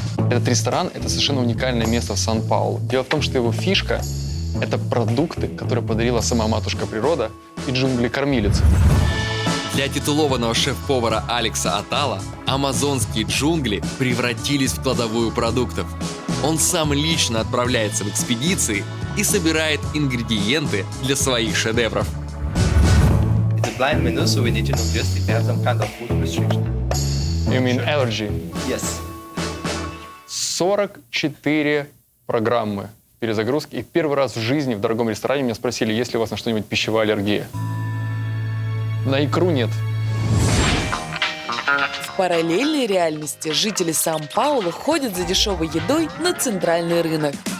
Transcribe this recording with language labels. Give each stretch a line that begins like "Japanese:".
Russian: Этот ресторан – это совершенно уникальное место в Сан-Паулу. Дело в том, что его фишка – это продукты, которые подарила сама матушка природа и джунгли-кормилицы. Для титулованного шеф-повара Алекса Атала амазонские джунгли превратились в кладовую продуктов. Он сам лично отправляется в экспедиции и собирает ингредиенты для своих шедевров.
English: It's a blind menu, so we need to know just if you have some kind of food restriction. You mean allergy? Yes.
Russian: 44 программы перезагрузки. И первый раз в жизни в дорогом ресторане меня спросили, есть ли у вас на что-нибудь пищевая аллергия. На икру нет. В параллельной реальности жители Сан-Паулу ходят за дешевой едой на центральный рынок.